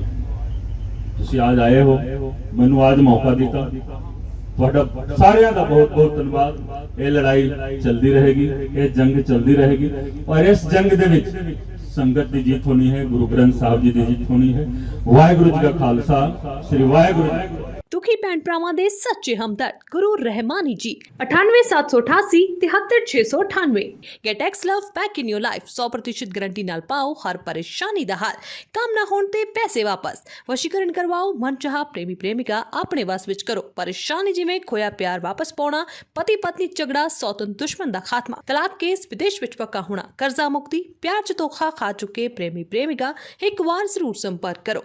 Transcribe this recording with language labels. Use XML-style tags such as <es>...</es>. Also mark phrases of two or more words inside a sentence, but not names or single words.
<pa>ਤੁਸੀਂ ਅੱਜ ਆਏ ਹੋ, ਮੈਨੂੰ ਅੱਜ ਮੌਕਾ ਦਿੱਤਾ, ਤੁਹਾਡਾ ਸਾਰਿਆਂ ਦਾ ਬਹੁਤ ਬਹੁਤ ਧੰਨਵਾਦ। ਇਹ ਲੜਾਈ ਚੱਲਦੀ ਰਹੇਗੀ, ਇਹ ਜੰਗ ਚੱਲਦੀ ਰਹੇਗੀ, ਔਰ ਇਸ ਜੰਗ ਦੇ ਵਿੱਚ ਸੰਗਤ ਦੀ ਜਿੱਤ ਹੋਣੀ ਹੈ, ਗੁਰੂ ਗ੍ਰੰਥ ਸਾਹਿਬ ਜੀ ਦੀ ਜਿੱਤ ਹੋਣੀ ਹੈ। ਵਾਹਿਗੁਰੂ ਜੀ ਦਾ ਖਾਲਸਾ, ਸ੍ਰੀ ਵਾਹਿਗੁਰੂ ਜੀ ਕੀ ਫਤਿਹ। ਦੁਖੀ ਭੈਣ ਭਰਾਵਾਂ ਦੇ ਸੱਚੇ ਹਮਦਰਦ ਗੁਰੂ ਰਹਿਮਾਨੀ ਜੀ 9878 73698।</pa> <en>get ex love back in your life</en> <pa>100% ਗਾਰੰਟੀ ਨਾਲ ਪਾਓ ਹਰ ਪਰੇਸ਼ਾਨੀ ਦਾ ਹੱਲ। ਕੰਮ ਨਾ ਹੋਣ ਤੇ ਪੈਸੇ ਵਾਪਸ, ਵਸ਼ੀਕਰਨ ਕਰਵਾਓ, ਮਨਚਾਹਾ ਪ੍ਰੇਮੀ ਪ੍ਰੇਮਿਕਾ ਅਪਨੇ ਵੱਸ ਵਿੱਚ ਕਰੋ। ਪਰੇਸ਼ਾਨੀ ਜਿਵੇਂ ਖੋਇਆ ਪਿਆਰ ਵਾਪਸ ਪਾਉਣਾ, ਪਤੀ ਪਤਨੀ ਝਗੜਾ, ਸੌਤਨ ਦੁਸ਼ਮਣ ਦਾ ਖ਼ਾਤਮਾ, ਤਲਾਕ ਕੇਸ, ਵਿਦੇਸ਼ ਵਿੱਚ ਪੱਕਾ ਹੋਣਾ, ਕਰਜ਼ਾ ਮੁਕਤੀ, ਪਿਆਰ ਚ ਧੋਖਾ ਖਾ ਚੁੱਕੇ ਪ੍ਰੇਮੀ ਪ੍ਰੇਮਿਕਾ ਇੱਕ ਬਾਰ ਜ਼ਰੂਰ ਸੰਪਰਕ ਕਰੋ।</pa>